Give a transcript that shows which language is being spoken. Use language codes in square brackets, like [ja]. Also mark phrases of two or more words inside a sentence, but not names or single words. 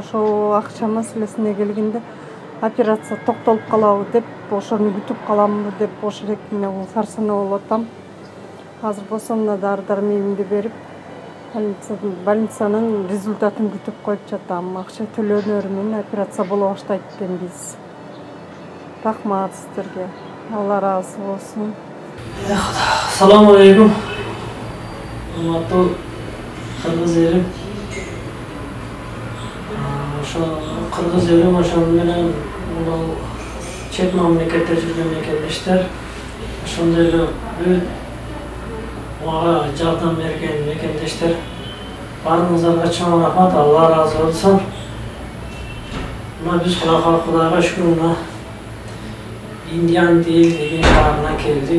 [ky] Ошо акча маселесине келгенде операция токтолуп калабы деп, ошону күтүп каламбы деп ошол эки сарсанаа болуп атам. Азыр болсо мына дары-дармегимди берип, больницанын результатын күтүп коюп жатам. Акча төлөнөрү менен операция боло баштайт экенбиз. Рахмат сиздерге. Алла ыраазы болсун. [uz] Assalomu alaykum. Hurmatli qirg'iz elim. O'sha qirg'iz elim o'sha bilan chet mamlakatda [ky] жүргөн мекендештер. Ошондой эле мага жардам берген мекендештер. Баарыңыздарга чоң рахмат, Алла ыраазы болсун. Мына биз Кудайга шүкүр мына Индиян деген шаарына келдик.